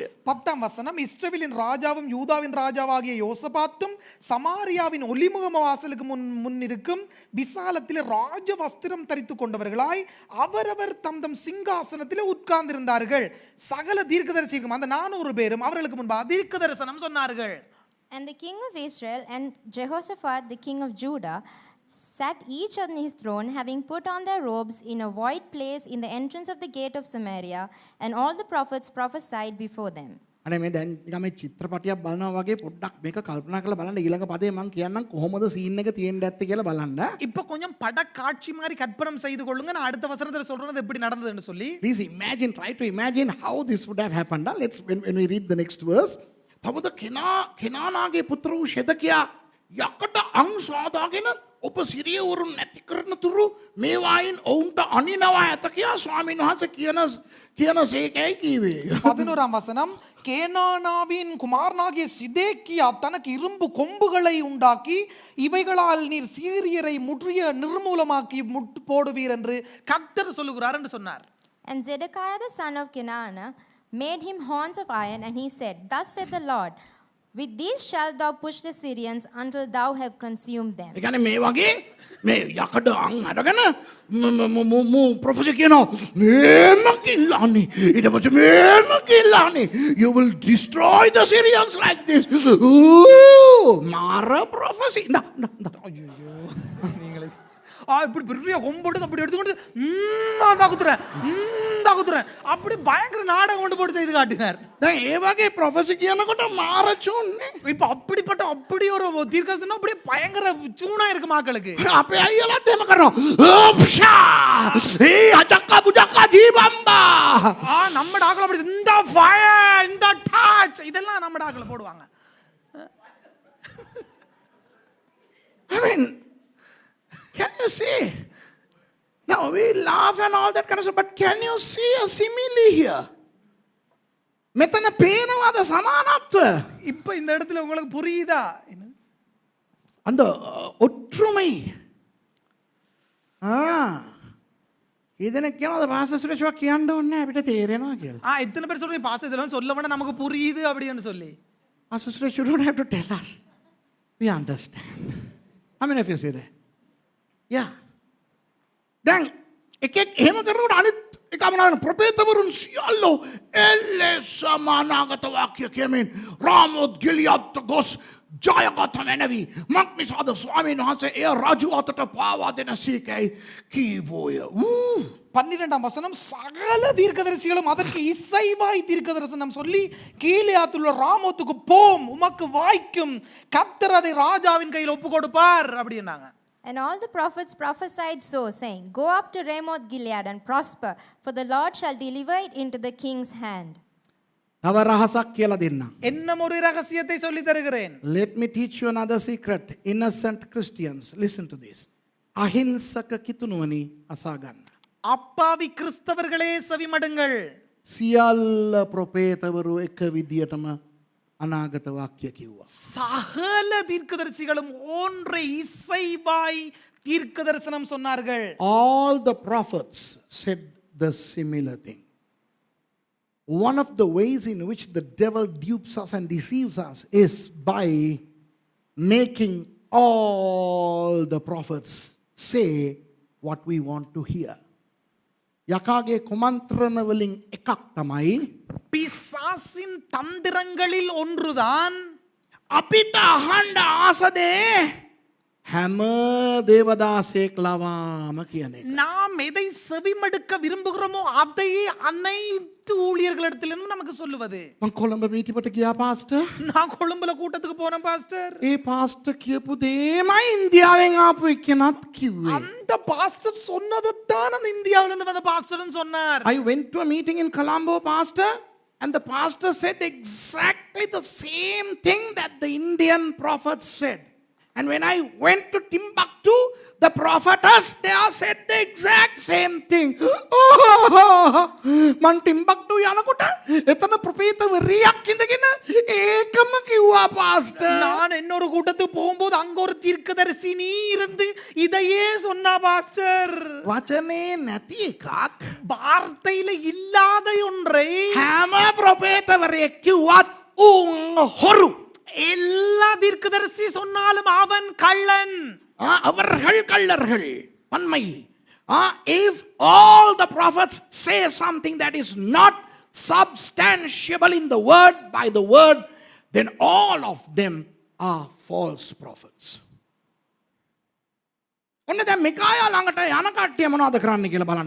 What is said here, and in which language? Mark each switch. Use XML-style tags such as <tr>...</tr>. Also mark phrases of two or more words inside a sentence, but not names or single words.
<ta>10 வசனம் இஸ்ரவேலின் ராஜாவும் யூதாவின் ராஜாவாகிய யோசபாத்தும் சமாரியாவின் ஒலிமுகம வாசலுக்கு முன் இருக்கும் விசாலத்திலே ராஜ வஸ்திரம் தரித்து கொண்டவர்களாய் அவரவர் தம் தம் சிங்காசனத்திலே உட்கார்ந்திருந்தார்கள். சகல தீர்க்கதரிசிக்கும் அந்த 400 பேரும் அவர்களுக்கு முன்பாக தீர்க்க தரிசனம் சொன்னார்கள்.</ta> <en>And the king of Israel and Jehoshaphat the king of Judah sat each on his throne, having put on their robes in a void place in the entrance of the gate of Samaria, and all the prophets prophesied before them.</en> <si>අනේ මේ දැන් නිකන් මේ චිත්‍රපටියක් බලනවා වගේ පොඩ්ඩක් මේක කල්පනා කරලා බලන්න ඊළඟ පදේ මම කියන්නම් කොහොමද සීන් එක තියෙන්න ඇත්තේ කියලා බලන්න.</si> <ta>இப்போ கொஞ்சம் பட காட்சி மாதிரி கற்பனை செய்து கொள்ளுங்க. நான் அடுத்த வசனத்துல சொல்றது எப்படி நடந்ததுன்னு சொல்லி.</ta> <en>Please imagine, try to imagine how this would have happened. Let's when we read the next verse.</en> <si>තවද කෙනානාගේ පුත්‍ර වූ ෂෙදකියා යකට අං සාදාගෙන ඔබ සිරිය වරුන් නැති කරන තුරු මේ වයින් ඔවුන්ට අනිනවා ඇත කියා ස්වාමීන් වහන්සේ කියන සේකයි කීවේ.</si> <ta>11 வசனம் கேனானாவின் குமாரனாகிய சிதேக்கியா தனக்கு இரும்பு கொம்புகளை உண்டாக்கி இவைகளால் நீர் சீரியரை முற்றிய நிர்மூலமாக்கி முட்டு போடுவீர் என்று கர்த்தர் சொல்லுகிறார் என்று சொன்னார்.</ta> <en>And Zedekiah the son of Kenaanah made him horns of iron, and he said, thus said the Lord, with these shalt thou push the Syrians until thou have consumed them.</en> <si>ඒ කියන්නේ මේ වගේ මේ යකඩ අං අරගෙන ප්‍රොෆෙසර් කියනවා මේම කිල්ලානේ ඊට පස්සේ මේම කිල්ලානේ</si> <en>you will destroy the Syrians like this.</en> <si>මාර ප්‍රොෆෙසි</si> <ta>ஐயோ நீங்களே இப்படி பெரிய கொம்போடு அப்படி எடுத்துக்கொண்டு தாக்குத்துறேன் அப்படி பயங்கர நாடகம் கொண்டு போட்டு செய்து காட்டினார்.</ta> <si>දැන් ඒ වගේ ප්‍රොෆෙසි කියනකොට මාර චුන්නේ.</si> <ta>இப்ப அப்படிப்பட்ட அப்படி ஒரு தீர்க்கதரிசனம் அப்படியே பயங்கர சூனா இருக்கு மக்களுக்கு.</ta> <si>අපේ අයියලාත් එහෙම කරනවා. ඒ අජක්කා බුජක්කා ජීබම්බා.</si> <ta>நம்ம டாக்ல அப்படி இந்த ஃபயர் இந்த டாச் இதெல்லாம் நம்ம டாக்ல போடுவாங்க.</ta> <en>I mean, can you see? Now we laugh and all that kind of stuff, but can you see a simile here?</en> <si>මෙතන පේනවාද සමානත්වය?</si> <ta>இப்போ இந்த இடத்துல உங்களுக்கு புரியுதா? அந்த ஒற்றுமை.</ta> <si>இதெனக்கு කියනවාද පාස්ටර් සුරේෂ්වා කියන්න ඕනේ නැහැ අපිට තේරෙනවා කියලා.</si> <ta>எத்தனை பேர் சொல்றீங்க பாஸ் இதெல்லாம் சொல்ல வேண்டாம் நமக்கு புரியுது அப்படின்னு சொல்லி.</ta> <en>Pastor Suresh, you don't have to tell us. We understand. How many of you say that? Yeah.</en> <si>දැන් එකෙක් එහෙම කරනකොට අනිත් එක මොනවාද ප්‍රොපේතවරුන් සියල්ලෝ එලෙසම අනාගත වාක්‍ය කියමින් රාමෝත් ගිලියත් ගොස් ජයගත මැනවි මක්නිසාද ස්වාමීන් වහන්සේ එය රජු අතට පාවා දෙන සීකයි කීවෝය.</si> <ta>12ஆம் வசனம் சகல தீர்க்கதரிசிகளும் அதற்கு இசைவாய் தீர்க்கதரிசனம் சொல்லி கீலேயாத்துள்ள ராமோத்துக்கு போம் உமக்கு வாய்க்கும் கர்த்தர் அதை ராஜாவின் கையில் ஒப்பு கொடுப்பார் அப்படின்னாங்க.</ta> <en>And all the prophets prophesied so, saying, Go up to Ramoth Gilead and prosper, for the Lord shall deliver it into the king's hand.</en> <si>තව රහසක් කියලා දෙන්නම්.</si> <ta>இன்னும் ஒரு ரகசியத்தை சொல்லி தருகிறேன்.</ta> <en>Let me teach you another secret. Innocent Christians, listen to this.</en> <si>අහිංසක කිතුණුවනි අසා ගන්න.</si> <ta>அப்பாவி கிறிஸ்தவர்களே செவிமடுங்கள்.</ta> <si>සියල්ල ප්‍රොපේතවරු එක විදියටම අනාගත වාක්‍ය කිව්වා.</si> <ta>சகல தீர்க்கதரிசிகளும் ஒன்றை இசைவாய் தீர்க்க தரிசனம் சொன்னார்கள்.</ta> <en>All the prophets said the similar thing. One of the ways in which the devil dupes us and deceives us is by making all the prophets say what we want to hear.</en> <si>යකාගේ කුමන්ත්‍රණ වලින් එකක් තමයි</si> <ta>பிசாசின் தந்திரங்களில் ஒன்றுதான்</ta> <si>අපිට අහන්න ආසදේ හැම දේවදාසයෙක් ලවාම කියන එක.</si> <ta>நாம் எதை செவிமடுக்க விரும்புகிறோமோ அதையே அனைத்து ஊழியர்களிடத்திலிருந்து நமக்கு சொல்லுவது.</ta> <si>මං කොළඹ මීටිපට ගියා පාස්ටර්.</si> <ta>நான் கொழும்புல கூட்டத்துக்கு போனேன் பாஸ்டர்.</ta> <si>ඒ පාස්ටර් කියපු දේමයි ඉන්දියාවෙන් ආපු එක්කෙනත් කිව්වේ.</si> <ta>அந்த பாஸ்டர் சொன்னதைத்தான் அந்த இந்தியாவில இருந்து வந்த பாஸ்டர்னு சொன்னார்.</ta> <en>I went to a meeting in Colombo, pastor, and the pastor said exactly the same thing that the Indian prophet said. And when I went to Timbuktu, the prophetess there said the exact same thing.</en> <si>Man Timbuktu යනකොට එතන ප්‍රොපේතවරියක් ඉඳගෙන ඒකම කිව්වා pastor.</si> <ta>நான் இன்னொரு கூட்டத்துக்கு போகும்போது அங்க ஒரு தீர்க்கதரிசி நீ இருந்து இதையே சொன்னா பாஸ்டர்.</ta> <si>වචනේ නැති එකක්</si> <ta>வார்த்தையில இல்லாத ஒன்றை</ta> <si>හැම ප්‍රොපේතවරියෙක් කිව්වත් උන් හොරු.</si> <ta>எல்லா தீர்க்கதரிசி சொன்னாலும் அவன் கள்ளன். அவர்கள் கள்ளர்கள் பன்மை.</ta> <en>If all the prophets say something that is not substantiable in the word by the word, then all of them are false prophets.</en> <si>ඔන්න දැන් මිකායා ළඟට යන කට්ටිය මොනවද කරන්න කියලා බලන්න.</si>